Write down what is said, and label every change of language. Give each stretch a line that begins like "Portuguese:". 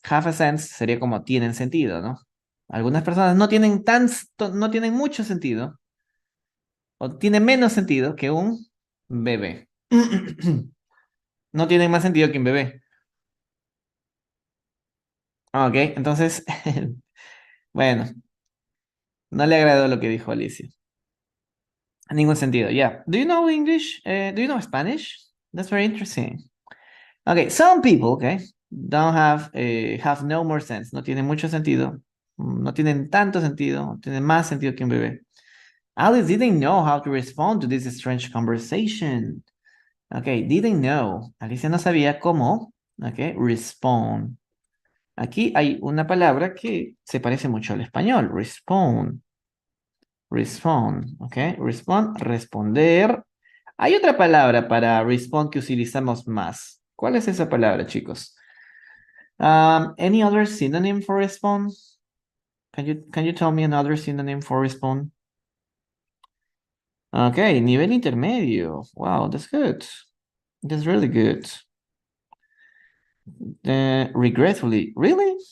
English: Have a sense
Spanish: sería como tienen sentido, ¿no? Algunas personas no tienen mucho sentido o tienen menos sentido que un bebé. No tienen más sentido que un bebé. Ok, entonces, bueno, no le agradó lo que dijo Alicia. En ningún sentido,
English: yeah. Do you know English? Do you know Spanish? That's very interesting. Okay, some people, okay, don't have no more sense.
Spanish: No tienen mucho sentido. No tienen tanto sentido. Tienen más sentido que un bebé.
English: Alice didn't know how to respond to this strange conversation. Okay, didn't know.
Spanish: Alicia no sabía cómo, okay, respond. Aquí hay una palabra que se parece mucho al español, respond. Respond, ¿ok? Respond, responder. Hay otra palabra para respond que utilizamos más. ¿Cuál es esa palabra, chicos?
English: Any other synonym for respond? Can you tell me another synonym for respond? Okay,
Spanish: nivel intermedio.
English: Wow, that's good. That's really good. Regretfully. Really?